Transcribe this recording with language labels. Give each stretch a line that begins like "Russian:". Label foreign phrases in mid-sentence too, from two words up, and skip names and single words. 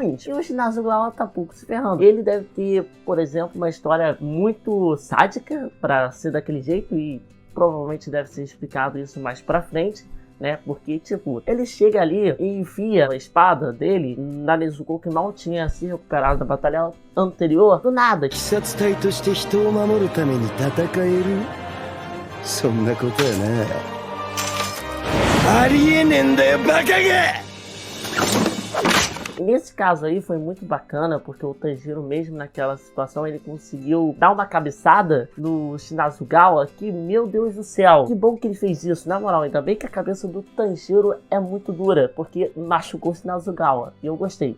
Portuguese: E o Shinazugawa tá pouco se ferrando. Ele deve ter, por exemplo, uma história muito sádica para ser daquele jeito, e provavelmente deve ser explicado isso mais pra frente, né? Porque, tipo, ele chega ali e enfia a espada dele na Nezuko, que mal tinha se recuperado da batalha anterior, do nada.
Japanese: そんなことやな。ありえねえんだよ、バカが!
Portuguese: E nesse caso aí foi muito bacana, porque o Tanjiro, mesmo naquela situação, ele conseguiu dar uma cabeçada no Shinazugawa, que, meu Deus do céu, que bom que ele fez isso. Na moral, ainda bem que a cabeça do Tanjiro é muito dura, porque machucou o Shinazugawa, e eu gostei.